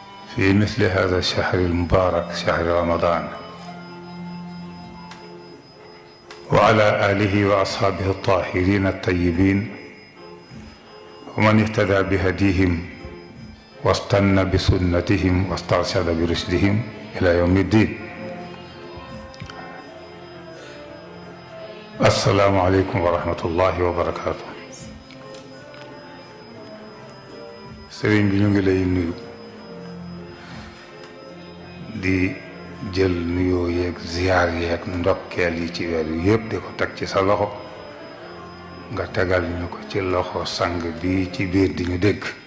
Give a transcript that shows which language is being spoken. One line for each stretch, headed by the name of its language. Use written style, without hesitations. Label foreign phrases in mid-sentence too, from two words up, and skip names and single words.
Arabic: في مثل هذا الشهر المبارك شهر رمضان، وعلى آله وأصحابه الطاهرين الطيبين ومن اهتدى بهديهم واستنى بسنتهم واسترشد برشدهم إلى يوم الدين. السلام عليكم ورحمة الله وبركاته.
Wolof: sëriñ bi ñu ngi lay nuyu di jël nuyoo yeeg ziyaar yeeg ndokkeel yi ci weer wi yëpp di ko teg ci sa loxo nga tegal ñu ko ci loxo sang bi ci biir di ñu dégg.